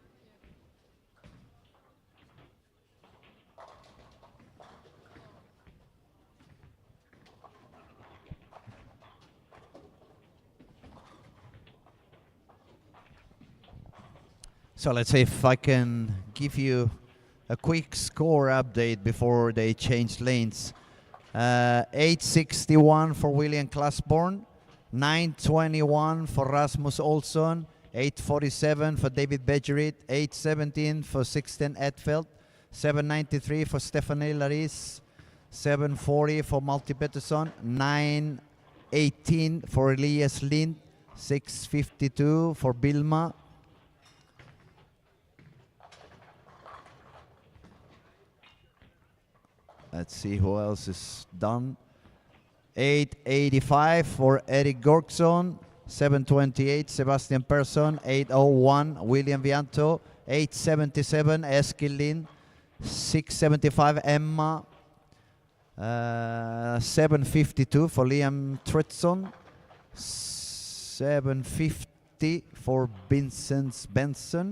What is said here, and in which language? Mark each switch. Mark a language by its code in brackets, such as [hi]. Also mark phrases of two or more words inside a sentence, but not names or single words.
[en] So let's see if I can give you a quick score update before they changed lanes. 861 for William Classborn, 921 for Rasmus Olsson, 847 for David Bejerit, 817 for Sixten Edfeldt, 793 for Stephanie Laris, 740 for Malte Pettersson, 918 for Elias Lind, 652 for Bilma. Let's see who else is done. 885 for Erik Georgsson, 728 Sebastian Persson, 801 William Vianto, 877 Eskil Lind, 675 Emma, 752 for Liam Tritson, 750 8:50 for Vincent Benson.